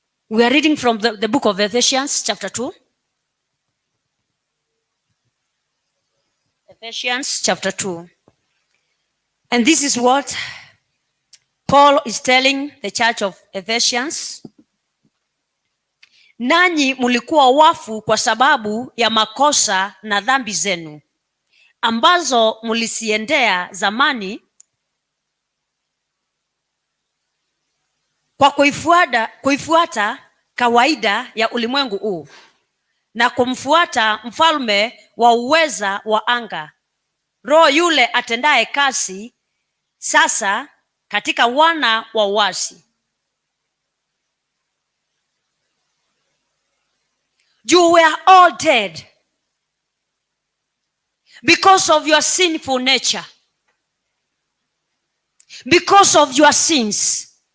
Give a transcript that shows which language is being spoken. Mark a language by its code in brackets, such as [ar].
[en] We are reading from the book of Ephesians chapter 2. Ephesians chapter 2. And this is what Paul is telling the church of Ephesians. [sw] Nanyi mulikuwa wafu kwa sababu ya makosa na dhambi zenu, ambazo mulisiendea zamani kwa kuifuata kawaida ya ulimwengu huu, na kumfuata mfalme wa uweza wa anga, roho yule atendaye kazi sasa katika wana wa uasi. [en] You were all dead because of your sinful nature, because of your sins.